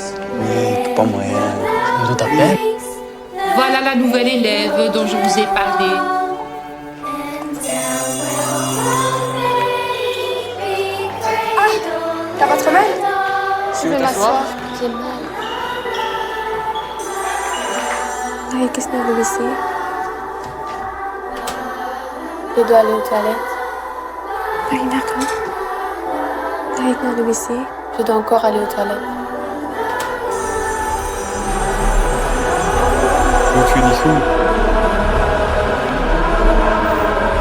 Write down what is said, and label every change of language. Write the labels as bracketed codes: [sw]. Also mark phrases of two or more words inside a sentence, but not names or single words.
[nl] Nee, ik heb pas moyen. Doet dat pijn? [fr] Voilà la nouvelle élève dont je vous ai parlé. Ah, t'as pas trop mal? Je vais m'asseoir. J'ai mal. [nl] Ga ik eens naar de wc? [fr] Je dois aller aux toilettes. Oui, d'accord. [nl] Ga ik naar de wc? [fr] Je dois encore aller aux toilettes. [nl] Voelt je niet goed?